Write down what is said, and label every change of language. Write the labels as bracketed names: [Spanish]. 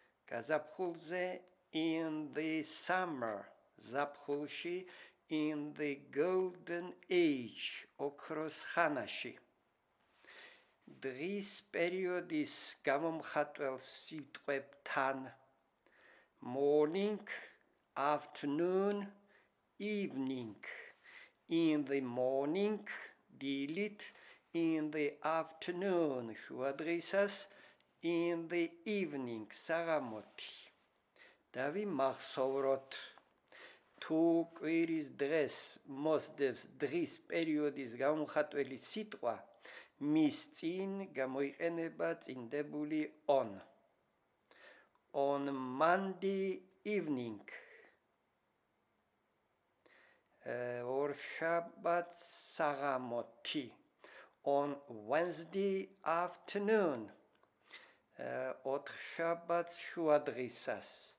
[Georgian] გაზაფხულზე, [English] in the summer, [Georgian] ზაფხულში, [English] in the golden age, [Georgian] ოქროს ხანაში. დღის პერიოდის გამომხატველ სიტყვებთან [English] morning, afternoon, evening. In the morning, [Georgian] დილით, [English] in the afternoon, [Georgian] შუადღისას, [English] in the evening, [Georgian] საღამოთი. დავიმახსოვროთ, თუ კვირის დღეს მოსდევს დღის პერიოდის გამომხატველი სიტყვა, მის წინ გამოიყენება წინდებული on. [English] On Monday evening, [Georgian] ორშაბათს საღამოთი. [English] On Wednesday afternoon, [Georgian] ოთხშაბათს შუადღისას.